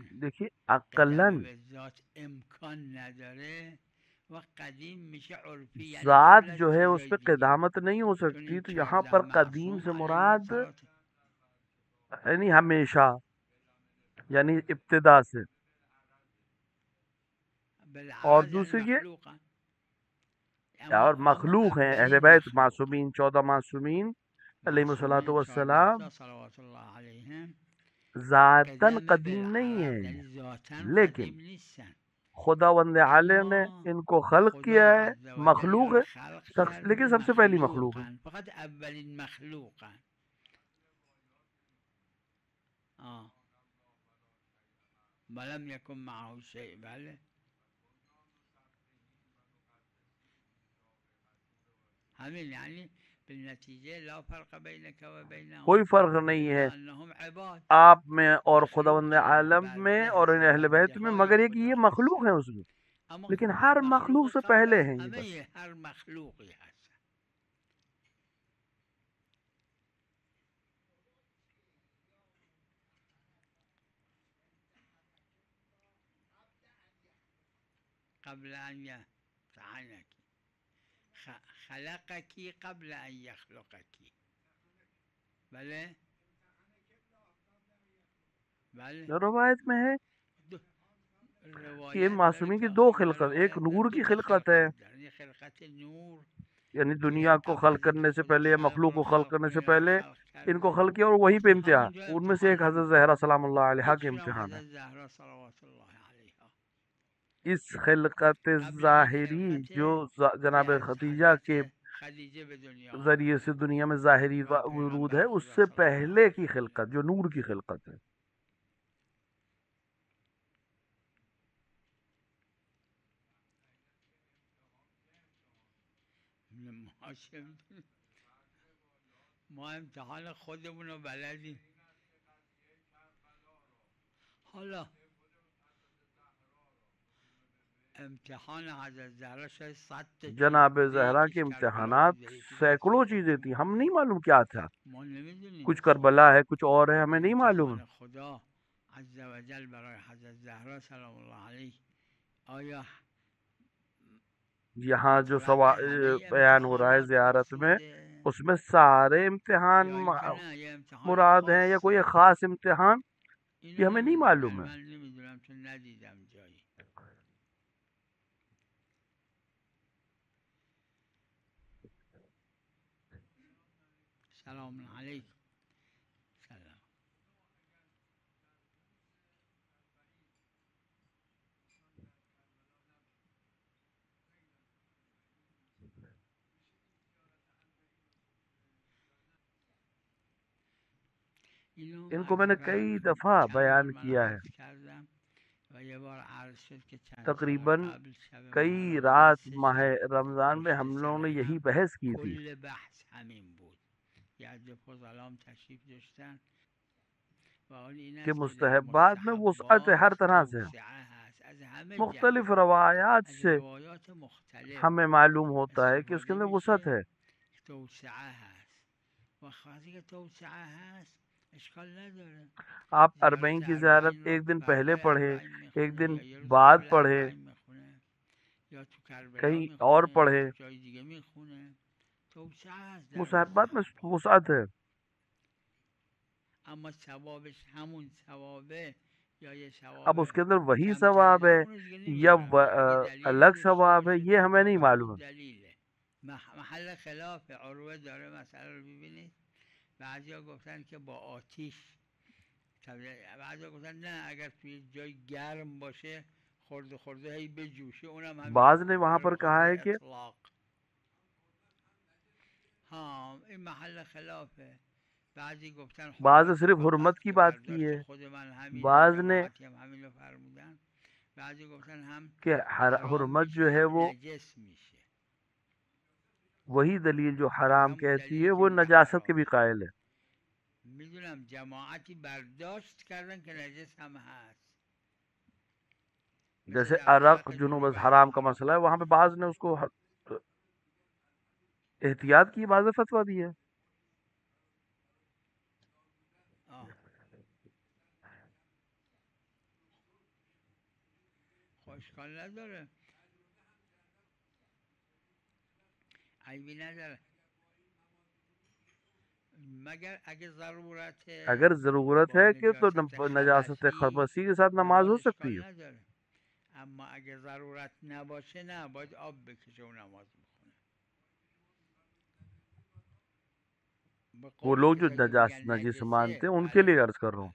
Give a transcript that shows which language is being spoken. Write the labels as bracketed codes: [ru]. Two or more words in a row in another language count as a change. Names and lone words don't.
[ur] دیکھیے عقلاً [fa] ذات امکان نداره و قدیم میشه عرفی، [ur] ذات جو ہے اس پہ قدامت نہیں ہو سکتی. تو یہاں پر قدیم سے مراد یعنی ہمیشہ، یعنی ابتدا سے. اور دوسری یہ اور مخلوق ہیں اہل بیت معصومین، 14 معصومین [ar] علیہم الصلوۃ والسلام [ur] ذاتاً قدیم نہیں ہیں، لیکن خداوند عالم نے ان کو خلق کیا ہے. مخلوق ہے شخص، لیکن سب سے پہلی مخلوق ہے. فقط اولین مخلوق ہیں. [ar] ولم یکن معه شیء. [fa] بله همین، یعنی بالنتیجه [ar] لا فرق بینک و بینهم، [ur] کوئی فرق نہیں ہے آپ میں اور خداوند عالم میں اور ان اہل بیت میں، مگر یہ کہ یہ مخلوق ہیں اس میں، لیکن ہر مخلوق سے پہلے ہیں یہ. بس [fa] ہر مخلوقی هست. قبل ان يتعنك خلقك قبل ان يخلقك. بله بله [ur] روایت میں ہے کہ معصومین کی دو خلقت، ایک نور کی خلقت ہے، [fa] خلقت نور، [ur] یعنی دنیا کو خلق کرنے سے پہلے یا مخلوق کو خلق کرنے سے پہلے ان کو خلق کیا، اور وہیں پہ امتحان. ان میں سے ایک حضرت زہرا [ar] سلام اللہ علیہا [ur] کے امتحان ہے. اس خلقت ظاہری جو جناب خدیجہ کے ذریعے سے دنیا میں ظاہری ورود ہے، اس سے پہلے کی خلقت جو نور کی خلقت ہے. [fa] ما امتحان خودمون رو بلدیم. حالا امتحان حضرت زہرا شاید 7 چیز [ur] جناب [fa] بوده [ur] زہرا [fa] یکیش [ur] کے [fa] کربلا [ur] امتحانات [fa] بوده یکی [ur] سینکڑوں [fa] قتل [ur] چیزیں [fa] بوده [ur] تھیں، ہم نہیں معلوم کیا تھا، [fa] ما نمیدونیم. [ur] کچھ کربلا ہے، کچھ اور ہے، ہمیں نہیں معلوم. [fa] امتحان خدا [ar] عز و جل [fa] برای حضرت زهرا [ar] سلام الله علیه [fa] آیا [ur] یہاں جو [fa] مطلق همه [ur] بیان ہو رہا ہے [fa] امتحانات [ur] زیارت میں، [fa] مقصوده [ur] اس میں سارے امتحان [fa] یا اینکه نه یه امتحان [ur] مراد ہیں یا کوئی [fa] خاصه؟ [ur] خاص امتحان، [fa] اینو [ur] یہ ہمیں نہیں [fa] نمیدونم، [ur] معلوم [fa] یعنی [ur] ہے. [fa] من نمیدونم چون ندیدم جایی. سلام علیکم. سلام. اینو [ur] ان کو میں [fa] عرض [ur] نے [fa] کردم [ur] کئی [fa] که [ur] دفعہ [fa] چند بار [ur] بیان [fa] من [ur] کیا ہے، [fa] عرض کردم و یه بار عرض شد که چند شب تقریباً قبل شب [ur] کئی [fa] محرم [ur] رات [fa] 23 [ur] ماہ [fa] شب [ur] رمضان میں [fa] پشت [ur] ہم لوگوں [fa] سر [ur] نے یہی [fa] هم [ur] بحث کی تھی. [fa] کل بحث همین بود. یه عده فضلام تشریف داشتن و اون این [ur] کہ [fa] است که در [ur] مستحبات میں وسعت ہے، ہر [fa] مستحبات [ur] طرح سے [fa] توسعه هست از همه مختلف جهت، [ur] روایات [fa] از [ur] سے [fa] روایات مختلف [ur] ہمیں معلوم ہوتا ہے کہ اس کے [fa] استفاده [ur] اندر وسعت [fa] میشه. [ur] ہے. [fa] توسعه هست و وقتی که توسعه هست اشکال نداره. [ur] آپ [fa] زیارت [ur] اربعین کی زیارت [fa] اربعین را [ur] ایک دن پہلے [fa] فردای [ur] پڑھے، [fa] اربعین [ur] ایک [fa] میخونه [ur] دن [fa] یا یه روز [ur] بعد [fa] قبل [ur] پڑھے، [fa] اربعین میخونه یا تو کربلا [ur] کہیں اور [fa] میخونه یا [ur] پڑھے، [fa] تو جای دیگه میخونه. توسعه هست در [ur] مصاحبات میں [fa] مستحبات، [ur] وسعت ہے. [fa] اما ثوابش همون ثوابه یا یه ثواب [ur] اب اس کے اندر وہی [fa] کمتری [ur] ثواب [fa] داره [ur] ہے [fa] اونو دیگه [ur] یا [fa] نمیدونم. اگه دلیلی [ur] الگ [fa] داشته [ur] ثواب ہے، [fa] باشه [ur] یہ ہمیں نہیں معلوم. [fa] دلیله. محل خلاف عروه داره مسئله رو ببینید. بعضیا گفتن که با آتیش، بعضیا گفتن نه اگر توی جای گرم باشه خورده خورده هی بجوشه اونم همین [ur] بعض نے [fa] کافیه، [ur] وہاں [fa] برای [ur] پر [fa] به [ur] کہا [fa] خاطر [ur] ہے کہ [fa] اطلاق. ها این محل خلافه. بعضی گفتن [ur] بعض نے [fa] حرمت [ur] صرف [fa] فقط [ur] حرمت کی [fa] که [ur] بات کی [fa] برداشت [ur] ہے، [fa] خود من همینه، [ur] بعض نے [fa] جماعتی هم همینو فرمودن. بعضی گفتن هم [ur] کہ [fa] حرام [ur] حرمت [fa] میشه [ur] جو ہے [fa] هم [ur] وہ [fa] نجس میشه. [ur] وہی دلیل جو [fa] باز [ur] حرام [fa] همون [ur] کہتی [fa] دلیلی [ur] ہے [fa] که [ur] وہ [fa] میگه [ur] نجاست کے بھی [fa] حرامه. [ur] قائل ہے. [fa] میدونم جماعتی برداشت کردن که نجس هم هست، مثل [ur] جیسے [fa] در عرق حلق جنوب از جنوب از [ur] حرام کا [fa] حرام. [ur] مسئلہ ہے، وہاں پہ بعض نے اس کو احتیاط کی، بعض نے فتویٰ دی ہے. [fa] آه. خب اشکال نداره، عیبی نداره، مگر اگه ضرورت [ur] اگر ضرورت [fa] با [ur] ہے کہ تو [fa] نجاست [ur] نجاست [fa] خبثی [ur] خبثی کے ساتھ نماز ہو [fa] نماز [ur] سکتی ہے. [fa] اشکال نداره. اما اگه ضرورت نباشه نه، باید آب بکشه و نماز بخونه. به [ur] وہ [fa] قول [ur] لوگ جو [fa] کسایی که میگن [ur] نجس [fa] نجسه، [ur] مانتے ہیں ان کے [fa] بله [ur] لیے عرض کر رہا ہوں.